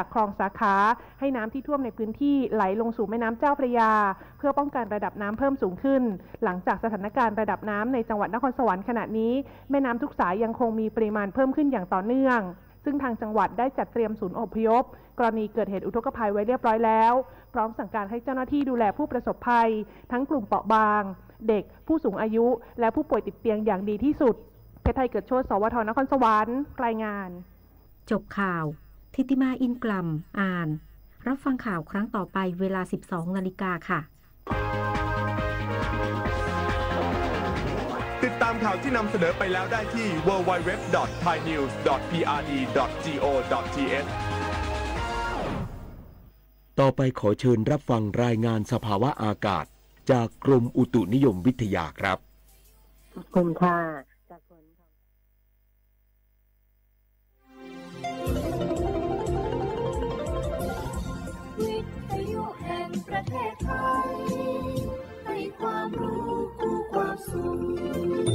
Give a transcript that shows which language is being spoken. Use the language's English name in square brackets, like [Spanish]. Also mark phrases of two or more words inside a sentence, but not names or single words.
[Thai] คลองสาขาให้น้ำที่ท่วมในพื้นที่ไหลลงสู่แม่น้ำเจ้าพระยาเพื่อป้องกันระดับน้ำเพิ่มสูงขึ้นหลังจากสถานการณ์ระดับน้ำในจังหวัดนครสวรรค์ขณะนี้แม่น้ำทุกสายยังคงมีปริมาณเพิ่มขึ้นอย่างต่อเนื่องซึ่งทางจังหวัดได้จัดเตรียมศูนย์อพยพกรณีเกิดเหตุอุทกภัยไว้เรียบร้อยแล้วพร้อมสั่งการให้เจ้าหน้าที่ดูแลผู้ประสบภัยทั้งกลุ่มเปราะบางเด็กผู้สูงอายุและผู้ป่วยติดเตียงอย่างดีที่สุดเพชรไทยเกิดโชติสวทนครสวรรค์รายงาน จบข่าวทิติมาอินกลัมอ่านรับฟังข่าวครั้งต่อไปเวลา 12:00 น. ค่ะ ติดตามข่าวที่นำเสนอไปแล้วได้ที่ www.thainews.prd.go.th ต่อไปขอเชิญรับฟังรายงานสภาวะอากาศจากกรมอุตุนิยมวิทยาครับ ขอบคุณค่ะจากฝน วิทยุแห่งประเทศไทยให้ความรู้คู่ความสุข